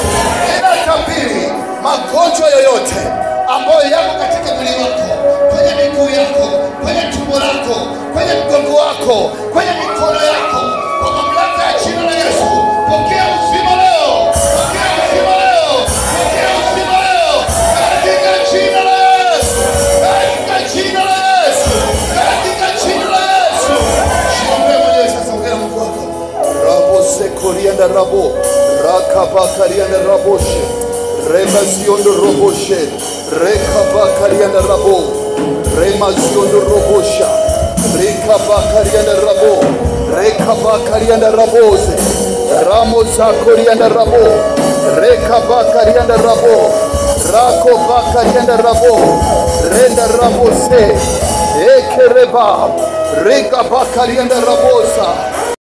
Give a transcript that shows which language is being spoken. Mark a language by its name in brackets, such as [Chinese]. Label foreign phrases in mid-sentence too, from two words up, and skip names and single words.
[Swahili] Ninatabiri magonjwa yoyote ambayo yako katika mwili wako, kwenye miguu yako, kwenye tumbo lako, kwenye mgongo wako, kwenye mikono yako, kwa mamlaka ya jina la Yesu, pokea uzima leo, pokea uzima leo, pokea uzima leo, katika jina la Yesu, katika jina la Yesu, katika jina la Yesu. Shimame mwenyewe sasa, ongea na Mungu wako. Rabo sekorianda rabo, rakabakarianda raboshe, remasiondo roboshe, rekabakarianda rabo, remasiondo robosha, rekabakarianda rabo, rekabakarianda rabose, ramosakorianda rabo, rekabakarianda rabo, rakobakarianda rabo, renda rabose, ekereba, rekabakarianda rabosa.